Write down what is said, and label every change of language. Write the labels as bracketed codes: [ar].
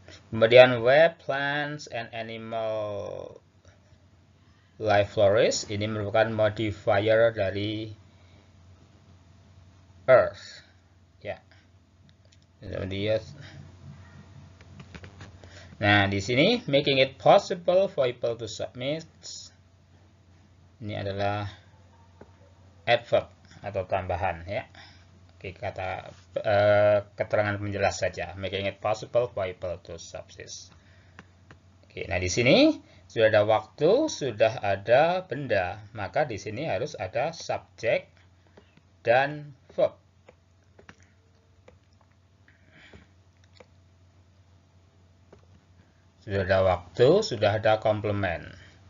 [en] Kemudian where plants and animal life flourish, [id] ini merupakan modifier dari [en] earth. Ya. [id] Nah, di sini [en] making it possible for people to submit. [id] Ini adalah adverb atau tambahan ya. Oke, kata keterangan penjelas saja. [en] Making it possible for people to subsist. [id] Oke, nah di sini sudah ada waktu, sudah ada benda, maka di sini harus ada subjek dan verb. Sudah ada waktu, sudah ada komplement.